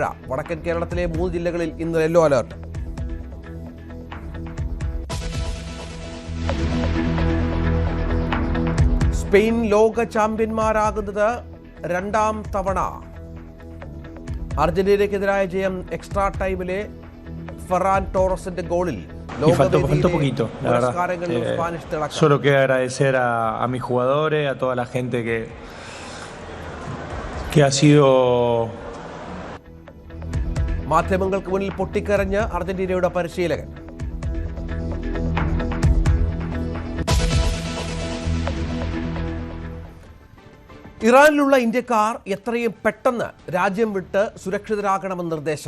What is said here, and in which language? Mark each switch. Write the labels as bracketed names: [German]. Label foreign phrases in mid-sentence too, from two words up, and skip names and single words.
[Malayalam] വടക്കൻ കേരളത്തിലെ 3 ജില്ലകളിൽ ഇന്ന് [English] yellow alert. [Malayalam] സ്പെയിൻ ലോക ചാമ്പ്യന്മാരാകുന്നത് 2ാം തവണ. അർജന്റീനയ്ക്കെതിരായ ജയം എക്സ്ട്രാ ടൈമിലെ ഫെറാൻ ടോറസിന്റെ ഗോളിൽ. [Spanish] Faltó poquito, la verdad. Solo queda agradecer a mis jugadores, a toda la gente que ha sido. [Malayalam] മാധ്യമങ്ങൾക്ക് മുന്നിൽ പൊട്ടിക്കരഞ്ഞ് അർജന്റീനയുടെ പരിശീലകൻ. ഇറാനിലുള്ള ഇന്ത്യക്കാർ എത്രയും പെട്ടെന്ന് രാജ്യം വിട്ട് സുരക്ഷിതരാകണമെന്ന് നിർദ്ദേശം.